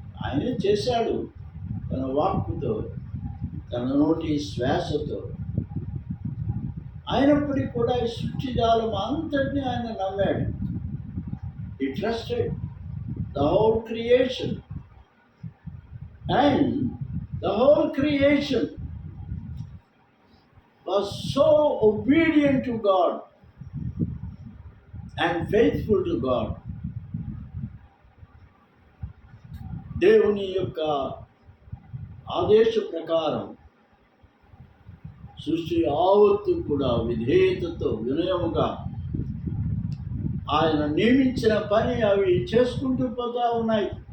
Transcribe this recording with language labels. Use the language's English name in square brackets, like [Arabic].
[Telugu] ఆయనే చేశాడు తన వాక్కుతో, తన నోటి శ్వాసతో. అయినప్పటికీ కూడా ఈ సృష్టి జాలం అంతటినీ ఆయన నమ్మాడు. [English] He trusted the whole creation. And the whole creation was so obedient to God and faithful to God. [Telugu] దేవుని యొక్క ఆదేశ ప్రకారం సృష్టి యావత్తు కూడా విధేయతతో వినయముగా ఆయన నియమించిన పని అవి చేసుకుంటూ పోతా ఉన్నాయి.